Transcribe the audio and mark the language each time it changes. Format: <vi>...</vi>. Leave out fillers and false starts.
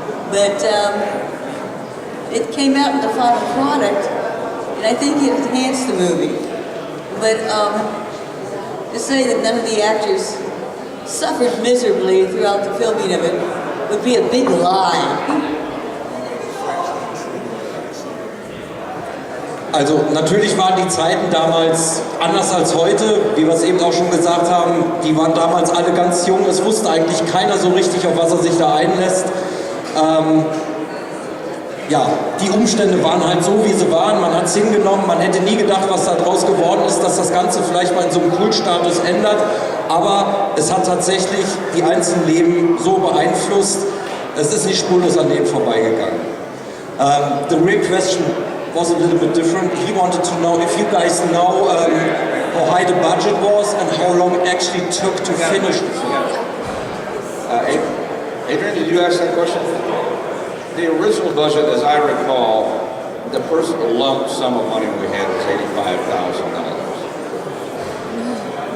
<en>But it came out in the final product, and I think it enhanced the movie. But to say that none of the actors suffered miserably throughout the filming of it would be a big lie.</en> <de>Also natürlich waren die Zeiten damals anders als heute, wie wir es eben auch schon gesagt haben. Die waren damals alle ganz jung, es wusste eigentlich keiner so richtig, auf was er sich da einlässt. Ja, die Umstände waren halt so, wie sie waren, man hat es hingenommen, man hätte nie gedacht, was da draus geworden ist, dass das Ganze vielleicht mal in so einem Kultstatus ändert, aber es hat tatsächlich die einzelnen Leben so beeinflusst, es ist nicht spurlos an denen vorbeigegangen.</de> <en>The real question was a little bit different. He wanted to know if you guys know how high the budget was and how long it actually took to finish the film. Adrian, did you ask that question? The original budget, as I recall, the first lump sum of money we had was $85,000.</en>